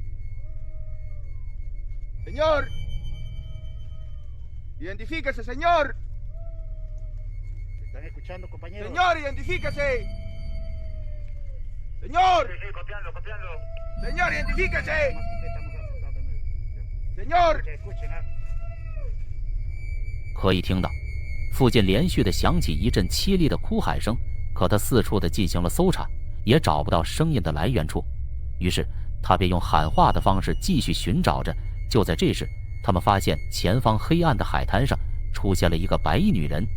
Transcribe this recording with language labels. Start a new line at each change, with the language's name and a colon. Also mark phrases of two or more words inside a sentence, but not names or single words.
Spanish: Señor. Identifíquese, señor. ¿Están escuchando, compañeros? Señor, identifíquese. Señor. Sí, copiando. Señor, identifíquese. Señor.
Chinese: 可以听到，附近连续的响起一阵凄厉的哭喊声，可他四处的进行了搜查，也找不到声音的来源处。于是他便用喊话的方式继续寻找着。就在这时，他们发现前方黑暗的海滩上出现了一个白衣女人。